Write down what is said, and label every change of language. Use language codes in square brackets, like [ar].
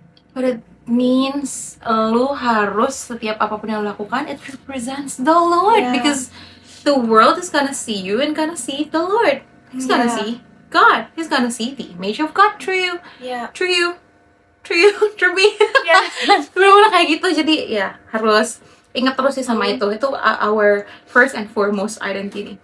[en] But it means [id] lu harus setiap apapun yang lu lakukan [en] it represents the Lord, Yeah. because the world is gonna see you and gonna see the Lord. He's gonna Yeah. see God. He's gonna see the image of God through you, Yeah. through you, through you, through me. Yeah. [id] Bener-bener kayak gitu. Jadi ya harus ingat terus sih sama itu. [en] Itu our first and foremost identity.